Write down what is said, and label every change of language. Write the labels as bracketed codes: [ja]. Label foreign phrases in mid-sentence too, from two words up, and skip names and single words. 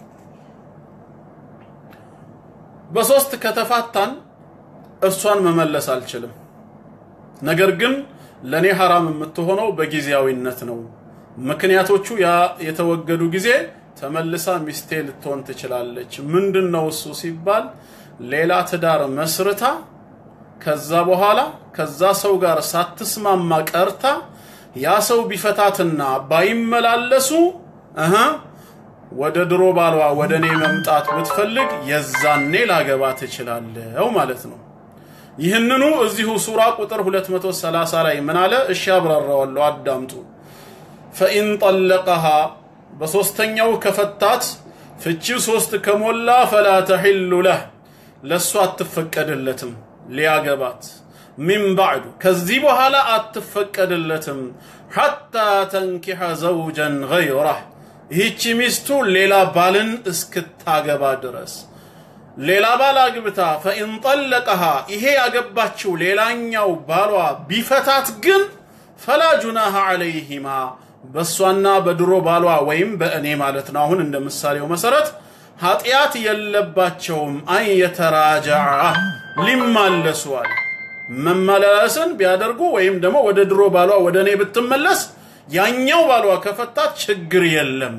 [am] በሶስት ከተፋታን እሷን መመለስ አልችልም ነገር ግን ለኔ حرام የምትሆነው በጊዜያዊነት ነው ምክንያቶቹ ያ የተወገዱ ጊዜ ተመልሳ ሚስቴ ልትሆን ትችላለች ምንድነው እሱ ሲባል ሌላ ትዳር መስርታ ከዛ በኋላ ከዛ ሰው ጋር ሳትስማማ ቀርታ ያ ሰው ቢፈታትና ባይመላለሱ ወደ ድሮ ባሏ ወደኔ መምጣት ብትፈልግ የዛኔ ላገባ ትችላለህ ማለት ነው ይህንኑ እዚሁ ሱራ ቁጥር 230 ላይ ምን አለ እሺ አብራራዋለሁ አዳምጡ [ar] فإن طلقها [am] በሶስተኛው ከፈታት ፍቺው ሶስት ከሞላ [ar] فلا تحل له [am] ለሷ አትፈቀደለትም ሊያገባት [ar] من بعد [am] ከዚህ በኋላ አትፈቀደለትም [ar] حتى تنكح زوجا غيره [am] ይህች ሚስቱ ሌላ ባልን እስክታገባ ድረስ ሌላ ባል አግብታ [ar] فإن طلقها [am] ይሄ ያገባችው ሌላኛው ባሏ ቢፈታት ግን [ar] فلا جناح عليهما [am] በሷና በድሮ ባሏ ወይም በእኔ ማለት ነው አሁን እንደምሳሌው መሰረት ኃጢያት የለባቸውም አይተራጃዓ ሊማለሱዋል መመላለስን ቢያደርጉ ወይም ደግሞ ወደ ድሮ ባሏ ወደኔ ብትመለስ ያኛው ባሏ ከፈታት ችግር የለም